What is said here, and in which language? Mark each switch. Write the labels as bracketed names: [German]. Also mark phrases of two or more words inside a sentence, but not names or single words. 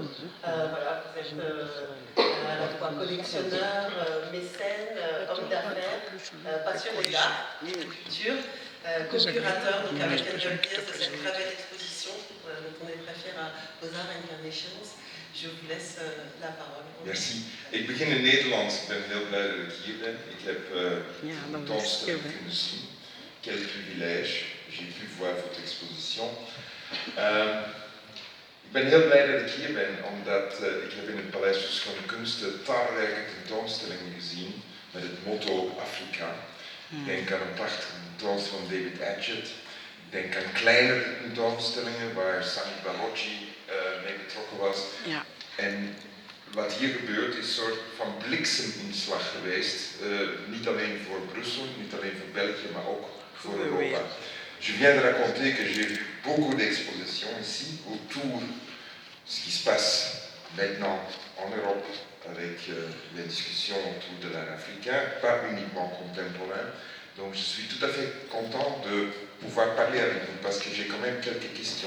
[French] Voilà, vous êtes à la fois collectionneur, mécène, homme d'affaires, passionné d'art et de culture, co-curateur donc avec Angel Pierce de cette très belle exposition dont on est très fiers à Beaux-Arts Incarnations. Je vous laisse la parole. Merci. [Dutch] Ik begin in Nederlands. Ik ben heel blij dat ik hier ben. Ik heb een tentoonstelling kunnen zien. [French] Quel privilège. J'ai pu voir votre exposition. [Dutch] Ik ben heel blij dat ik hier ben, omdat ik heb in het Paleis voor Schone Kunsten talrijke tentoonstellingen gezien met het motto Afrika. Ik denk aan een prachtige tentoonstelling van David Adjet. Ik denk aan kleinere tentoonstellingen waar Sani Balocci mee betrokken was. Ja. En wat hier gebeurt is een soort van blikseminslag geweest. Niet alleen voor Brussel, niet alleen voor België, maar ook voor Europa. [French] Je viens de raconter que j'ai vu beaucoup d'expositions ici autour de ce qui se passe maintenant en Europe avec les discussions autour de l'art africain, pas uniquement contemporain. Donc je suis tout à fait content de pouvoir parler avec vous parce que j'ai quand même quelques questions.